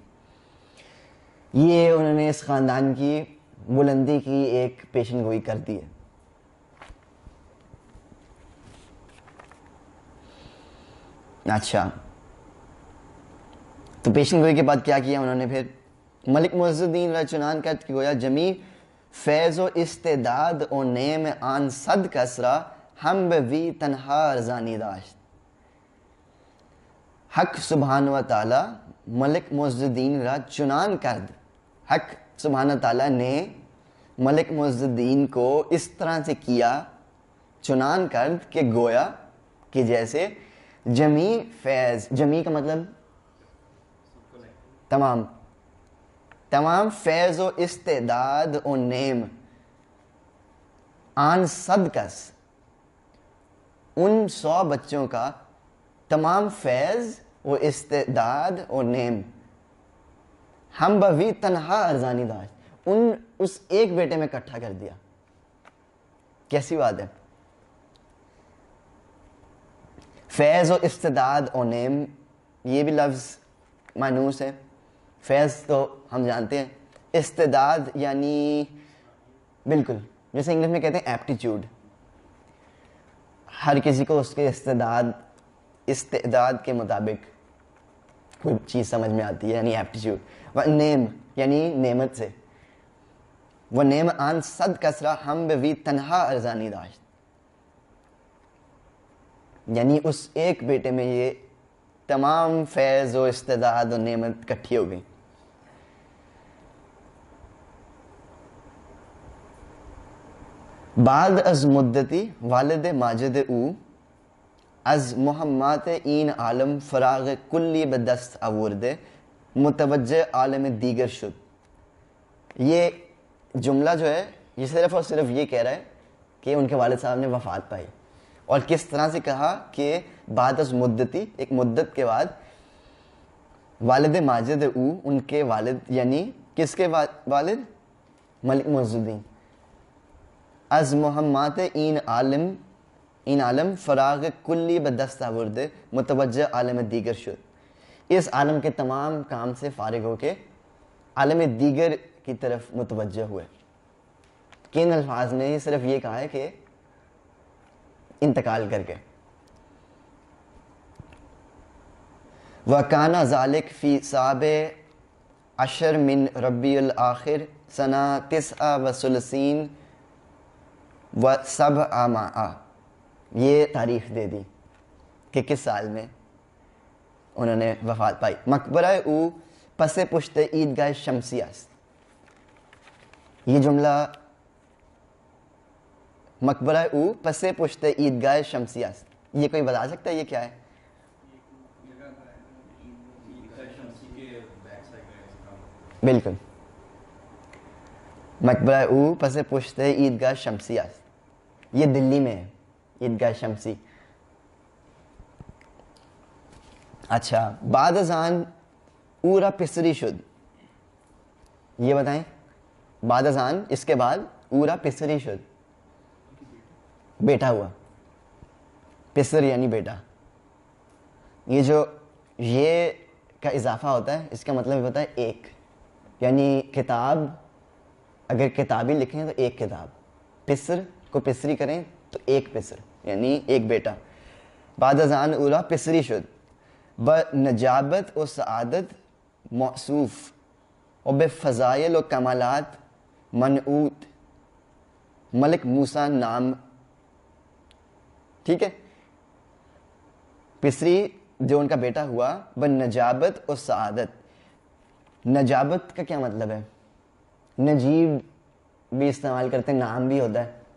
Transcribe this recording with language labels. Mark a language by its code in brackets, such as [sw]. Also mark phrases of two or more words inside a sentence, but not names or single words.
[ur] یہ انہوں نے اس خاندان کی بلندی کی ایک پیشن گوئی کر دی ہے. اچھا, تو پیشن گوئی کے بعد کیا کیا انہوں نے پھر؟ [fa] ملک معز الدین را چنان کرد کہ گویا جمی فیض و استعداد و نیم آن صد کسرا ہم بوی تنہا ارزانی داشت. حق سبحانہ و تعالی ملک معز الدین را چنان کرد, [ur] حق سبحانہ تعالی نے ملک معز الدین کو اس طرح سے کیا, [fa] چنان کرد کہ گویا [ur] کہ جیسے [fa] جمی فیض, [ur] جمی کا مطلب [fa] تمام فیض و استعداد و نیم آن صد کس, [ur] ان 100 بچوں کا تمام فیض و استعداد و نیم [fa] ہم بوی تنہا ارزانی داشت, [ur] اس ایک بیٹے میں اکٹھا کر دیا. کیسی بات ہے؟ فیض و استعداد و نیم یہ بھی لفظ مانوس ہے. فیض تو ہم جانتے ہیں, استعداد یعنی بالکل جیسے انگلش میں کہتے ہیں ایپٹیچیوڈ, ہر کسی کو اس کے استعداد کے مطابق کوئی چیز سمجھ میں آتی ہے, یعنی ایپٹیچیوڈ. وہ نیم یعنی نعمت سے, وہ [fa] نیم آن صد کسرا ہم بوی تنہا ارزانی داشت, [ur] یعنی اس ایک بیٹے میں یہ تمام فیض و استعداد و نعمت اکٹھی ہو گئی. [fa] بعد از مدتی والد ماجد او از مهمات این عالم فراغ کلی به دست آورده متوجہ عالم دیگر شد. [ur] یہ جملہ جو ہے یہ صرف اور صرف یہ کہہ رہا ہے کہ ان کے والد صاحب نے وفات پائی, اور کس طرح سے کہا کہ [fa] بعد از مدتی, [ur] ایک مدت کے بعد [fa] والد ماجد او, [ur] ان کے والد یعنی کس کے والد, ملک معز الدین, [fa] از محمد این عالم فراغ کلی بدست آورد متوجہ عالم دیگر شد, [ur] اس عالم کے تمام کام سے فارغ ہو کے عالم دیگر کی طرف متوجہ ہوئے. کن الفاظ میں یہ صرف یہ کہا ہے کہ انتقال کر کے. [ar] وَكَانَ ذَلِكَ فِي سَابِعِ عَشْرٍ مِّن رَبِّيعِ الْآخِرِ سَنَةَ 39 و700. [ur] یہ تاریخ دے دی کہ کس سال میں انہوں نے وفات پائی. [fa] مقبرہ او پس پشت عیدگاہ شمسی است. [ur] یہ جملہ [fa] مقبرہ او پس پشت عیدگاہ شمسی است, [ur] یہ کوئی بتا سکتا ہے یہ کیا ہے؟ بالکل, [fa] مقبرہ او پس پشت عیدگاہ شمسی است, [ur] یہ دلی میں ہے عیدگاہ شمسی. اچھا, [fa] بعد از آن اورا پسری شد, [ur] یہ بتائیں [fa] بعد از آن [ur] اس کے بعد [fa] اورا پسری شد, [ur] بیٹا ہوا, پسر یعنی بیٹا. یہ جو یہ کا اضافہ ہوتا ہے اس کا مطلب ہوتا ہے ایک, یعنی کتاب اگر کتابی لکھیں تو ایک کتاب, پسر کو پسری کریں تو ایک پسر یعنی ایک بیٹا. [fa] بعد از آن اورا پسری شد بنجابت و سعادت موصوف و بفضائل و کمالات منعوت ملک موسیٰ نام. [ur] ٹھیک ہے, پسری جو ان کا بیٹا ہوا [fa] بنجابت و سعادت. [ur] نجابت کا کیا مطلب ہے؟ نجیب بھی استعمال کرتے ہیں, نام بھی ہوتا ہے.